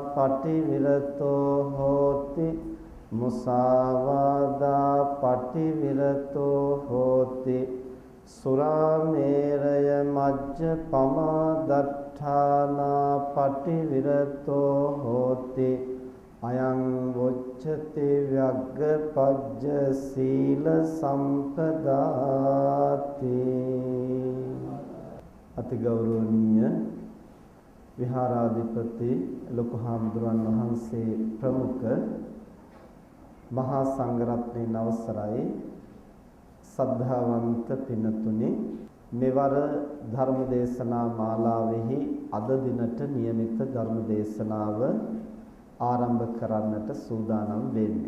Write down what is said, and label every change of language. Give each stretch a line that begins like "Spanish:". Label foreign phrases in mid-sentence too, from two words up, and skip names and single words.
Pali: පටිවිරතෝ හෝති මුසාවාදා පටිවිරතෝ හෝති සුරාමේරය මජ්ජ පමාදට්ඨානා පටිවිරතෝ හෝති අයං වොච්චති ව්‍යග්ගපජ්ජ සීල සම්පදාති.
Sinhala: අතිගෞරවනීය විහාරාධිපති ලොකු හාමුදුරන් වහන්සේ ප්‍රමුඛ මහා සංඝරත්නයේ අවසරයි සද්ධාවන්ත පින්තුනි, මෙවර ධර්ම දේශනා මාලාවෙහි අද දිනට નિયમિત ධර්ම දේශනාව ආරම්භ කරන්නට සූදානම් වෙන්නේ.